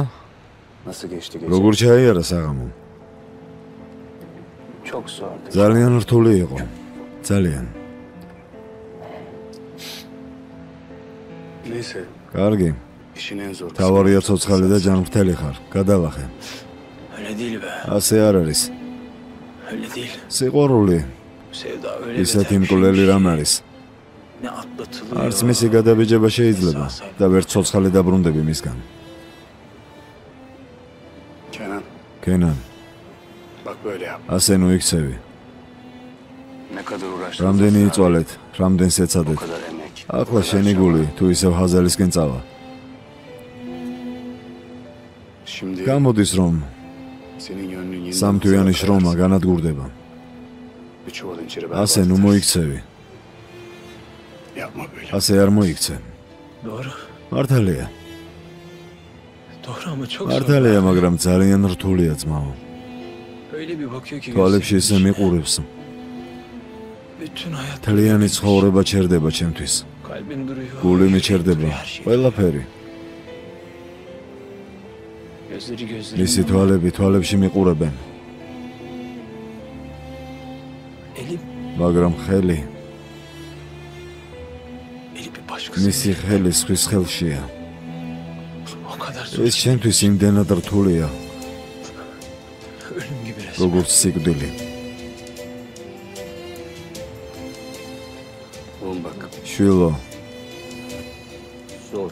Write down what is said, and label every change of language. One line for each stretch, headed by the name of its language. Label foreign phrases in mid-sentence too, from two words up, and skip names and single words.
Georgian: როგორ ჩაიარა საღამო? ძალიან რთული იყო. ძალიან. კარგი. თავარია ცოცხალი და ჯანმრთელი ხარ. გადალახე. ასე არ არის. სიყვარული
Turkish: Sevda öyle
Georgian: ისეთი
Turkish: beter bir
Georgian: მკვლელი şeymiş. რამ არის?
Turkish: Ne atlatılıyor.
Georgian: არც მისი გადაბეჭება შეიძლება და ვერც ცოცხალი დაბრუნდები მისგან. Kenan, Kenan,
Turkish: bak böyle yap.
Georgian: ასე ნუ იქცევი.
Turkish: Ne kadar uğraştın.
Georgian: რამდენი იწვალეთ, რამდენს O ეცადეთ.
Turkish: kadar emek.
Georgian: ახლა შენი გული თუ ისევ ჰაზალისკენ წავა. Şimdi გამოდის რომ
Turkish: senin gönlün yeni
Georgian: სამთვიანი შრომა განადგურდება.
Turkish: bir çuval inciri
Georgian: ასე ნუ მოიქცევი.
Turkish: Yapma böyle.
Georgian: ასე არ მოიქცე. Doğru. მართალია.
Turkish: Doğru ama çok
Georgian: მართალია, მაგრამ ძალიან რთულია ძმაო.
Turkish: Öyle bir bakıyor ki
Georgian: თვალებში ისე მიყურებს.
Turkish: bütün hayat
Georgian: მთლიანი ცხოვრება ჩერდება ჩემთვის.
Turkish: kalbin duruyor.
Georgian: გული yüreğin მიჩერდება.
Turkish: duruyor, her şey.
Georgian: ყველაფერი.
Turkish: Gözleri gözleri.
Georgian: მისი თვალები თვალებში მიყურებენ, Elim, მაგრამ ხელი,
Turkish: eli bir başkası.
Georgian: მისი ხელი სხვის ხელშია.
Turkish: O kadar zor.
Georgian: ეს ჩემთვის იმდენად რთულია,
Turkish: Ölüm gibi resmen.
Georgian: როგორც სიკვდილი.
Turkish: Oğlum bak.
Georgian: შვილო, Zor.